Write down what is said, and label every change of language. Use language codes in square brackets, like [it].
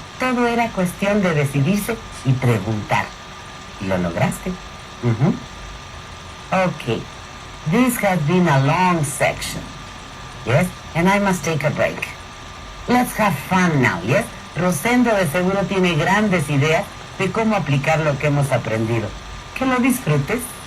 [es] Todo era cuestión de decidirse y preguntar. Y lo lograste. Ok. [en] This has been a long section. Yes? And I must take a break. Let's have fun now, yes? [es] Rosendo de seguro tiene grandes ideas de cómo aplicar lo que hemos aprendido. Que lo disfrutes.